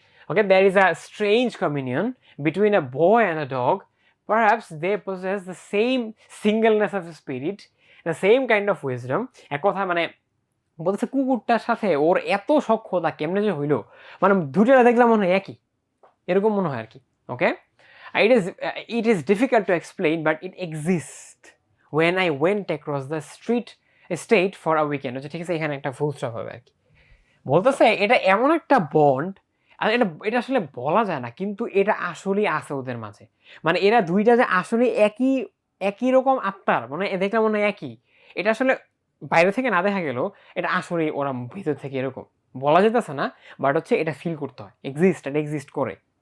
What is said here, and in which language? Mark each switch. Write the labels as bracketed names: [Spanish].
[English] Okay, there is a strange communion between a boy and a dog, perhaps they possess the same singleness of spirit, the same kind of wisdom. [Bangla] এক কথা মানে বলতেছে কুকুরটার সাথে ওর এত সখ্যতা কেমনে যে হইলো, মানে দুটোটা দেখলাম মনে হয় একই, এরকম মনে হয় আর কি। [English] Okay, it is difficult to explain but it exists when I went across the state for a weekend। [Bangla] ঠিক আছে, এখানে একটা ফুল স্টপ হবে আর কি। বলতেছে এটা এমন একটা বন্ড, আর এটা আসলে বলা যায় না, কিন্তু এটা আসলেই আছে ওদের মাঝে। মানে এরা দুইটা যে আসলে একই রকম আত্মার, মানে দেখলাম মনে হয় একই, এটা আসলে বাইরে থেকে না দেখা গেল, এটা আসলে ওরা ভিতর থেকে এরকম বলা যেতেছে না, বাট হচ্ছে এটা ফিল করতে হয়, এক্সিস্ট করে।